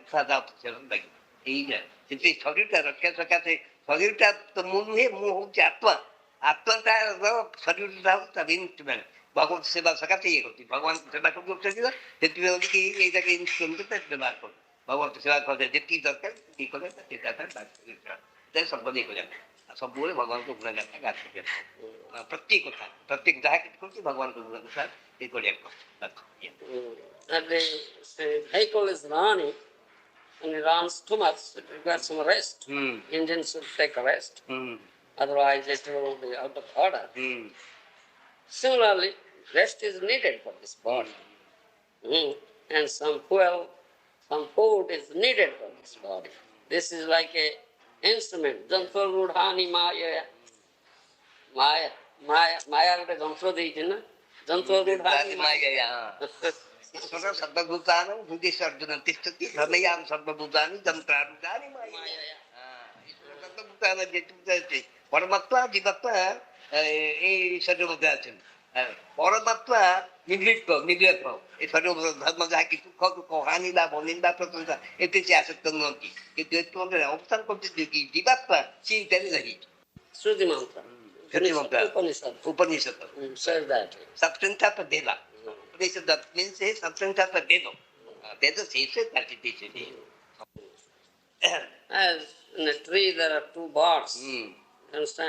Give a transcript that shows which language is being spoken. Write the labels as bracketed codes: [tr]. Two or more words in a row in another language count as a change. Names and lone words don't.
[or] ସାଧା ସେବା ଲାଗିବ ଏଇଟା ସେଥିପାଇଁ ଶରୀରଟା ରକ୍ଷା ସକାଶେ ଶରୀରଟା ତ ମୁଁ ନୁହେଁ ମୁଁ ହଉଛି ଆତ୍ମା ଆତ୍ମାଟା ଶରୀରଟା ହଉଛି ତାର ଇନ୍ଷ୍ଟ୍ରୁମେଣ୍ଟ ଭଗବତ ସେବା ସକାଶେ ଇଏ କରୁଛି ଭଗବାନଙ୍କ ସେବା କରୁଛନ୍ତି ସେଥିପାଇଁ ହଉଛି କି ଏଇଟାকে ଇନ୍ଷ୍ଟ୍ରୁମେଣ୍ଟ ବ୍ୟବହାର କରୁ ଭଗବତ ସେବା କଲେ ଯେତିକି ଦରକାର ସେତିକି କଲେ ସେଇଟା ସର୍ବଦା ଇଏ କରିବା ଆଉ ସବୁବେଳେ ଭଗବାନଙ୍କ ଗୁଣଗାଥା ଗାଥା ପ୍ରତ୍ୟେକ କଥା ପ୍ରତ୍ୟେକ ଯାହା କିଛି କରୁଛି ଭଗବାନଙ୍କ ଗୁଣଗାଥା ଇଏ କରିବାକୁ [en] And the vehicle is running, and it runs too much, it requires some rest. Engine should take a rest. Otherwise it will be out of order. Similarly, rest is needed for this body. And some fuel, some food is needed for this body. This is like a instrument. [sa] यन्त्र रूढानि माया. [or] Maya ଗୋଟେ ଯନ୍ତ୍ର ଦେଇଛି ନା [sa] ଯନ୍ତ୍ର ରୂଢାନି ମାୟା ଈଶ୍ୱର ସର୍ବଭୂତାନ ହୃଦୟ ଅର୍ଜୁନ ତିଷ୍ଠତି ଧନୟାନ ସର୍ବଭୂତାନି ଯନ୍ତ୍ରାରୁଦାନି ମାୟା ଈଶ୍ୱର ସର୍ବଭୂତାନ [or] ଯେତେ ପରମାତ୍ମା ଜୀବାତ୍ମା ଏଇ ଶରୀର ମଧ୍ୟ ଅଛନ୍ତି ପରମାତ୍ମା ନିର୍ଲିପ୍ତ ଏ ଶରୀର ଧର୍ମ ଯାହାକି ସୁଖ ଦୁଃଖ ହାନି ଲାଭ ନିନ୍ଦା ପ୍ରଶଂସା ଏତେ ସେ ଆସକ୍ତ ନୁହନ୍ତି କିନ୍ତୁ ଏତେ ମଧ୍ୟରେ ଅବସ୍ଥାନ କରୁଛନ୍ତି କି ଜୀବାତ୍ମା ସେ ଇତ୍ୟାଦି ରହିଛି [en] Shruti mantra. Upanishad. Says that. Substance of Veda. Upanishad that means substance of Veda. Veda says that it is. As in a tree there are two barks. Understand?